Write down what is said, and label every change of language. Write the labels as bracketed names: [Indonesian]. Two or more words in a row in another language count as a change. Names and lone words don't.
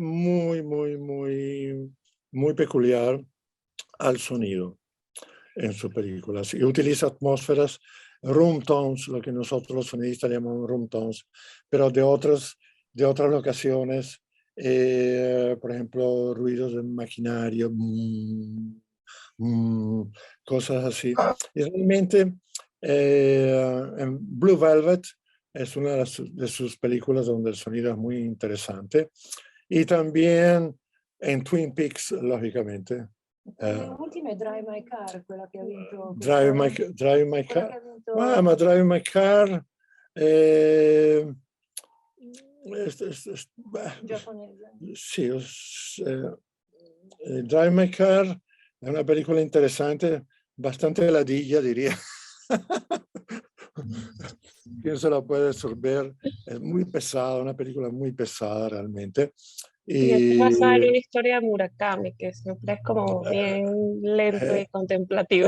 [Spanish] muy, muy, muy, muy peculiar al sonido en sus películas y utiliza atmósferas, [English] room tones, [Spanish] lo que nosotros los sonidistas llamamos [English] room tones, [Spanish] pero de otras locaciones, por ejemplo, ruidos de maquinaria, cosas así. Y realmente en Blue Velvet es una de sus películas donde el sonido es muy interesante. Y también en Twin Peaks, lógicamente. [Italian] L'ultima è Drive My Car, quella che ha vinto. Drive My Car. Ma Drive My Car. Giapponese. Sì, [Spanish] Drive My Car è una película interesante, bastante ladilla, diría. ¿Quién se la puede absorber? Es muy pesada, una película muy pesada realmente. Y es basada en una historia de Murakami, que siempre es como bien lento y contemplativo.